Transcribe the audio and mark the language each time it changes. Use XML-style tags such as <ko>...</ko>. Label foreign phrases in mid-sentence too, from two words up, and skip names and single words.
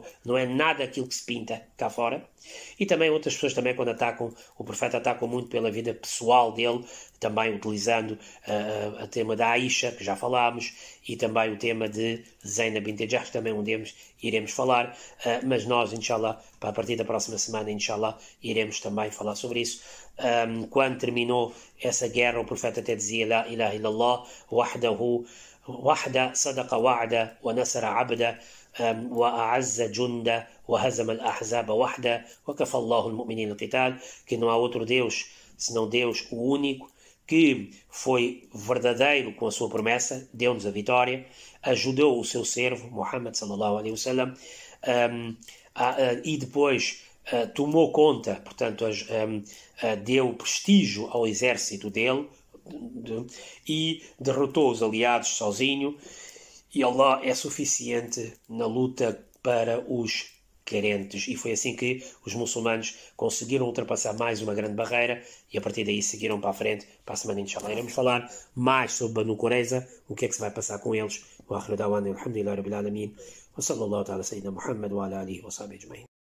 <pt>Não é nada aquilo que se pinta cá fora. E também outras pessoas, também quando atacam, o profeta atacam muito pela vida pessoal dele, também utilizando o tema da Aisha, que já falámos, e também o tema de Zainab bint Jahsh, também iremos falar. Mas nós, inshallah, para a partir da próxima semana, inshallah, iremos também falar sobre isso. Quando terminou essa guerra, o profeta até dizia</pt> <ar>لا إله إلا الله وحده وحده صدق وعده ونصر عبده وأعز جنده وهزم الأحزاب وحده وكفى الله المؤمنين القتال,</ar> <pt>que não há outro Deus senão Deus, o único, que foi verdadeiro com a sua promessa, deu-nos a vitória, ajudou o seu servo,</pt> <ar>محمد صلى الله عليه وسلم,</ar> <pt>e depois tomou conta, portanto, deu prestígio ao exército dele, e derrotou os aliados sozinho, e Allah é suficiente na luta para os carentes. E foi assim que os muçulmanos conseguiram ultrapassar mais uma grande barreira, e a partir daí seguiram para a frente. Para a semana, inshallah, iremos falar mais sobre Banu Qurayza, o que é que se vai passar com eles.</pt> <ar>وآخر دعوانا الحمد لله رب العالمين وصلى الله تعالى سيدنا محمد وعلى آله وصحبه أجمعين.</ar>